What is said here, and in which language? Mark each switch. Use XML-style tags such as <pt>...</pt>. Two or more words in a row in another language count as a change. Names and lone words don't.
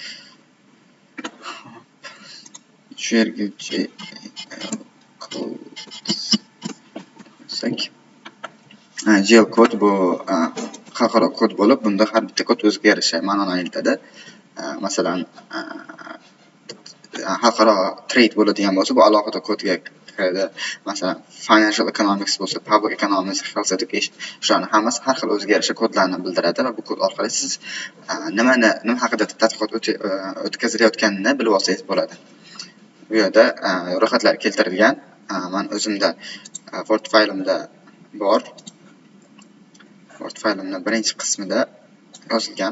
<uz>Shu yerga</uz> <en>GL code</en> <uz>qilsak,</uz> <en>GL code</en> <uz>bu xalqaro kod bo'lib, bunda har bitta kod o'ziga yarasha ma'noni anglatadi. Masalan, xalqaro trade bo'ladigan bo'lsa, bu alohida kodga kiradi. Masalan,</uz> <en>financial economics</en> <uz>bo'lsa,</uz> <en>public economics, health education,</en> <uz>shularning hammasi har xil o'ziga yarasha kodlarni bildiradi va bu kod orqali siz nima haqida tadqiqot o'tkazilayotganini bilib olsangiz bo'ladi. Bu yerda ro'yxatlar keltirilgan. Men o'zimda Word faylimda bor. Word faylimning birinchi qismida yozilgan.</uz>